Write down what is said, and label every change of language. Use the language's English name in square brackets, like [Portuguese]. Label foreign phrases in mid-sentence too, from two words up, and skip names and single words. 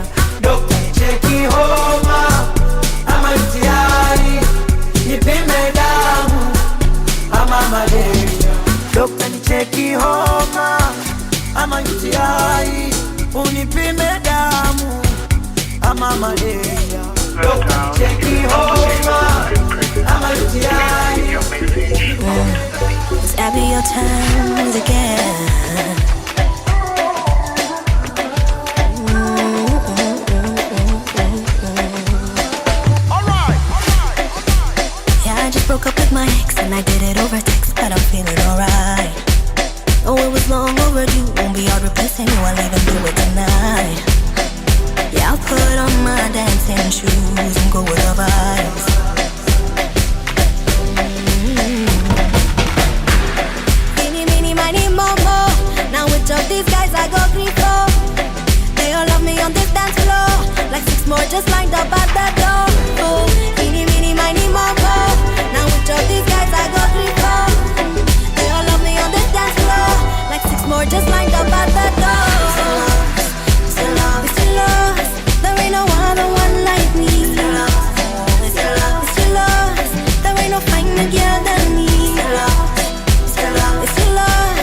[Swahili] Dokta nicheki homa ama UTI, nipime damu ama malaria. Dokta nicheki homa ama UTI, unipime malaria. [English] Take me home, I'm a It's Abby, your time again. I just broke up with my ex and I did it over text, but I'm feeling alright. Oh, it was long overdue, won't be hard replacing you, I'll even do it tonight. Yeah, I'll put on my dancing shoes and go with the vibes. Meeny, meeny, miny, mo, mo. Now with all these guys I go green flow. They all love me on this dance floor, like 6 more just lined up at the door. Oh, meeny, meeny, miny, mo, mo. Now with all these guys I go green flow. They all love me on this dance floor, like 6 more just lined up at the door. Still love, still love. There ain't no other one like me. Still love, still love, still love. There ain't no finer girl than me. Still love, still love, still love.